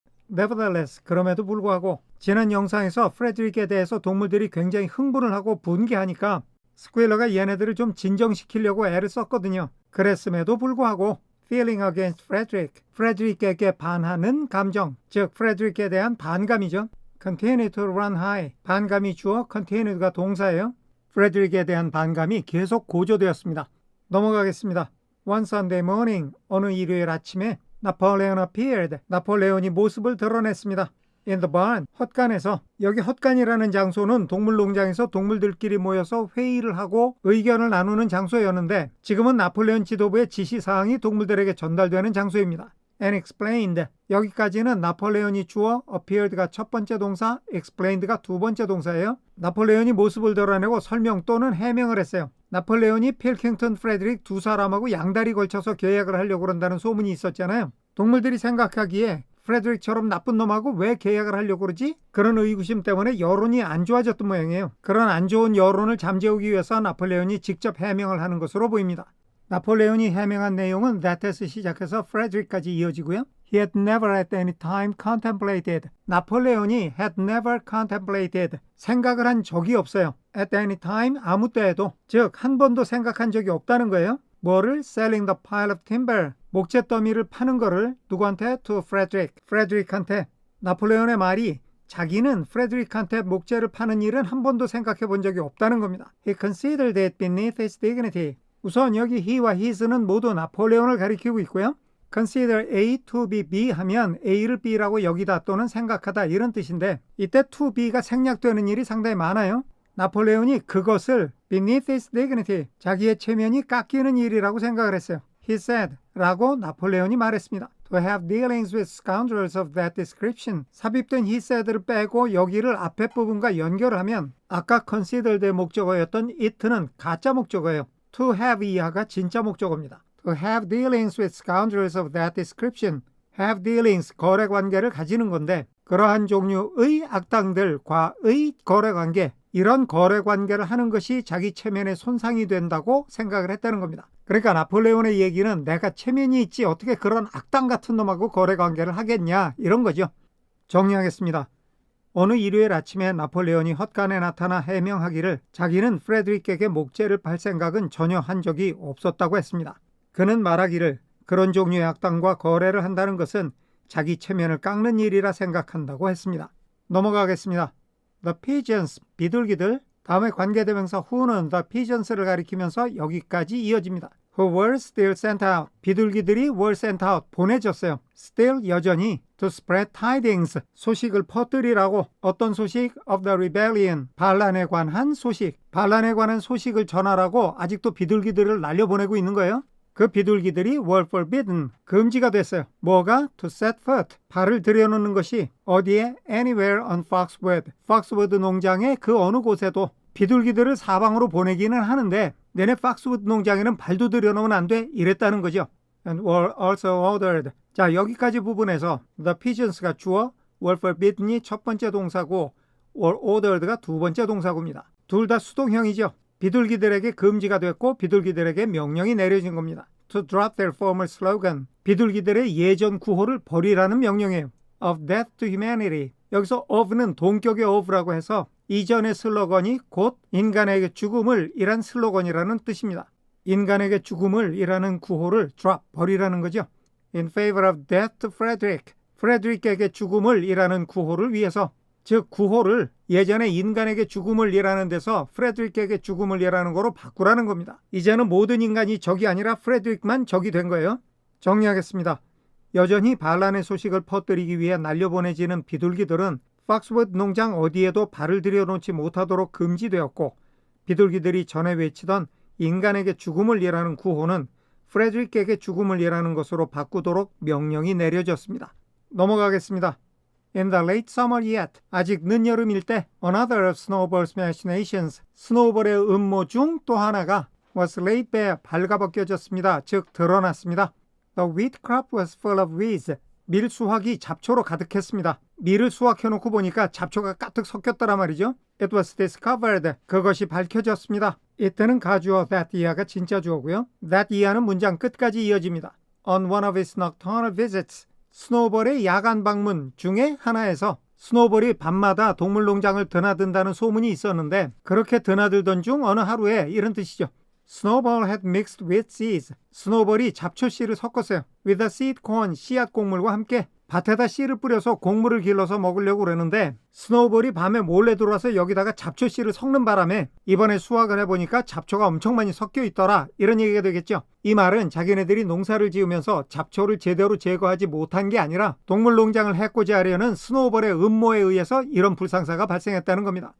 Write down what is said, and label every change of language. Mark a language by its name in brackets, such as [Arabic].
[English] Nevertheless, [Korean] 그럼에도 불구하고 지난 영상에서 프레드릭에 대해서 동물들이 굉장히 흥분을 하고 분개하니까 스퀴러가 얘네들을 좀 진정시키려고 애를 썼거든요. 그랬음에도 불구하고 [English] feeling against Frederick, [Korean] 프레드릭에게 반하는 감정, 즉 프레드릭에 대한 반감이죠. [English] continue to run high, [Korean] 반감이 주어 continue가 동사예요. 프레드릭에 대한 반감이 계속 고조되었습니다. 넘어가겠습니다. [English] One Sunday morning, [Korean] 어느 일요일 아침에 나폴레온 [English] appeared, [Korean] 나폴레온이 모습을 드러냈습니다. [English] In the barn, [Korean] 헛간에서. 여기 헛간이라는 장소는 동물농장에서 동물들끼리 모여서 회의를 하고 의견을 나누는 장소였는데 지금은 나폴레온 지도부의 지시사항이 동물들에게 전달되는 장소입니다. [English] And explained, [Korean] 여기까지는 나폴레온이 주어 appeared가 첫 번째 동사, explained가 두 번째 동사예요. 나폴레온이 모습을 드러내고 설명 또는 해명을 했어요. 나폴레온이 필킹턴, 프레드릭 두 사람하고 양다리 걸쳐서 계약을 하려고 그런다는 소문이 있었잖아요. 동물들이 생각하기에 프레드릭처럼 나쁜 놈하고 왜 계약을 하려고 그러지? 그런 의구심 때문에 여론이 안 좋아졌던 모양이에요. 그런 안 좋은 여론을 잠재우기 위해서 나폴레온이 직접 해명을 하는 것으로 보입니다. 나폴레온이 해명한 내용은 that에서 시작해서 프레드릭까지 이어지고요. [English] He had never at any time contemplated. 나폴레온이 had never contemplated. [Korean] 생각을 한 적이 없어요. [English] At any time, [Korean] 아무 때에도. 즉, 한 번도 생각한 적이 없다는 거예요. 뭐를? [English] Selling the pile of timber. [Korean] 목재 더미를 파는 거를 누구한테? [English] To Frederick. [Korean] 프레드릭한테. 나폴레온의 말이 자기는 프레드릭한테 목재를 파는 일은 한 번도 생각해 본 적이 없다는 겁니다. [English] He considered it beneath his dignity. [Korean] 우선 여기 he와 his는 모두 나폴레온을 가리키고 있고요. Consider A to be B 하면 A를 B라고 여기다 또는 생각하다 이런 뜻인데 이때 to B가 생략되는 일이 상당히 많아요. 나폴레온이 그것을 [English] beneath his dignity, [Korean] 자기의 체면이 깎이는 일이라고 생각을 했어요. [English] He said, [Korean] 라고 나폴레온이 말했습니다. [English] To have dealings with scoundrels of that description. [Korean] 삽입된 he said를 빼고 여기를 앞에 부분과 연결을 하면 아까 considered의 목적어였던 it는 가짜 목적어예요. [English] To have [Korean] 이하가 진짜 목적어입니다. [English] To have dealings with scoundrels of that description. [Korean] have dealings, 거래관계를 가지는 건데 그러한 종류의 악당들과의 거래관계, 이런 거래관계를 하는 것이 자기 체면에 손상이 된다고 생각을 했다는 겁니다. 그러니까 나폴레온의 얘기는 내가 체면이 있지 어떻게 그런 악당 같은 놈하고 거래관계를 하겠냐 이런 거죠. 정리하겠습니다. 어느 일요일 아침에 나폴레온이 헛간에 나타나 해명하기를 자기는 프레드릭에게 목재를 팔 생각은 전혀 한 적이 없었다고 했습니다. 그는 말하기를 그런 종류의 악당과 거래를 한다는 것은 자기 체면을 깎는 일이라 생각한다고 했습니다. 넘어가겠습니다. [English] The pigeons, [Korean] 비둘기들. 다음에 관계대명사 who는 the pigeons를 가리키면서 여기까지 이어집니다. [English] Who were still sent out. [Korean] 비둘기들이 [English] were sent out, [Korean] 보내졌어요. Still, 여전히. [English] To spread tidings, [Korean] 소식을 퍼뜨리라고. 어떤 소식? [English] Of the rebellion, [Korean] 반란에 관한 소식. 반란에 관한 소식을 전하라고 아직도 비둘기들을 날려보내고 있는 거예요. 그 비둘기들이 [English] were forbidden, [Korean] 금지가 됐어요. 뭐가? [English] To set foot, [Korean] 발을 들여놓는 것이 어디에? [English] Anywhere on Foxwood, [Korean] Foxwood 농장의 그 어느 곳에도. 비둘기들을 사방으로 보내기는 하는데 내내 팍스우드 농장에는 발도 들여놓으면 안 돼 이랬다는 거죠. [English] And were also ordered. [Korean] 자, 여기까지 부분에서 the pigeons가 주어, were forbidden이 첫 번째 동사고 were ordered가 두 번째 동사고입니다. 둘 다 수동형이죠. 비둘기들에게 금지가 됐고 비둘기들에게 명령이 내려진 겁니다. [English] To drop their former slogan. [Korean] 비둘기들의 예전 구호를 버리라는 명령이에요. [English] Of death to humanity. [Korean] 여기서 of는 동격의 of라고 해서 이전의 슬로건이 곧 인간에게 죽음을 이란 슬로건이라는 뜻입니다. 인간에게 죽음을 이라는 구호를 drop, 버리라는 거죠. [English] In favor of death to Frederick. [Korean] 프레드릭에게 죽음을 이라는 구호를 위해서, 즉 구호를 예전에 인간에게 죽음을 이라는 데서 프레드릭에게 죽음을 이라는 거로 바꾸라는 겁니다. 이제는 모든 인간이 적이 아니라 프레드릭만 적이 된 거예요. 정리하겠습니다. 여전히 반란의 소식을 퍼뜨리기 위해 날려보내지는 비둘기들은 팍스워드 농장 어디에도 발을 들여놓지 못하도록 금지되었고 비둘기들이 전에 외치던 인간에게 죽음을 이라는 구호는 프레드릭에게 죽음을 이라는 것으로 바꾸도록 명령이 내려졌습니다. 넘어가겠습니다. [English] In the late summer yet, [Korean] 아직 늦여름일 때 [English] another of Snowball's machinations, [Korean] 스노우볼의 음모 중 또 하나가 [English] was laid bare, [Korean] 발가벗겨졌습니다. 즉 드러났습니다. [English] The wheat crop was full of weeds, [Korean] 밀 수확이 잡초로 가득했습니다. 밀을 수확해놓고 보니까 잡초가 가득 섞였더라 말이죠. [English] It was discovered, [Korean] 그것이 밝혀졌습니다. 이때는 가주어 that year가 진짜 주어고요. That year는 문장 끝까지 이어집니다. On one of his nocturnal visits, 스노우볼의 야간 방문 중에 하나에서 스노우볼이 밤마다 동물농장을 드나든다는 소문이 있었는데 그렇게 드나들던 중 어느 하루에 이런 뜻이죠. [English] Snowball had mixed with seeds. [Korean] 스노우볼이 잡초 씨를 섞었어요. [English] With the seed corn, [Korean] 씨앗 곡물과 함께 밭에다 씨를 뿌려서 곡물을 길러서 먹으려고 그러는데 스노우볼이 밤에 몰래 들어와서 여기다가 잡초 씨를 섞는 바람에 이번에 수확을 해보니까 잡초가 엄청 많이 섞여 있더라. 이런 얘기가 되겠죠. 이 말은 자기네들이 농사를 지으면서 잡초를 제대로 제거하지 못한 게 아니라 동물 농장을 해코지 하려는 스노우볼의 음모에 의해서 이런 불상사가 발생했다는 겁니다.